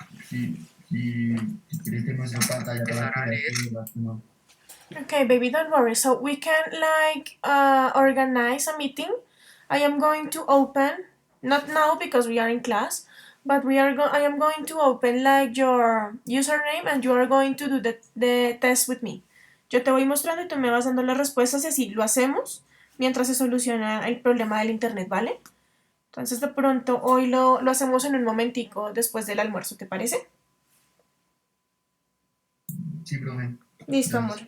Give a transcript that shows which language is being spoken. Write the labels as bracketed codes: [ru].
[es] Si, si quieres te muestro pantalla para que veas que no. [en] Okay, baby, don't worry. So we can like organize a meeting. I am going to open, not now because we are in class, but I am going to open like your username and you are going to do the test with me. [es] Yo te voy mostrando y tú me vas dando las respuestas y así lo hacemos mientras se soluciona el problema del internet, ¿vale? Entonces de pronto hoy lo hacemos en un momentico después del almuerzo, ¿te parece? Sí, profe. Listo, amor. Gracias.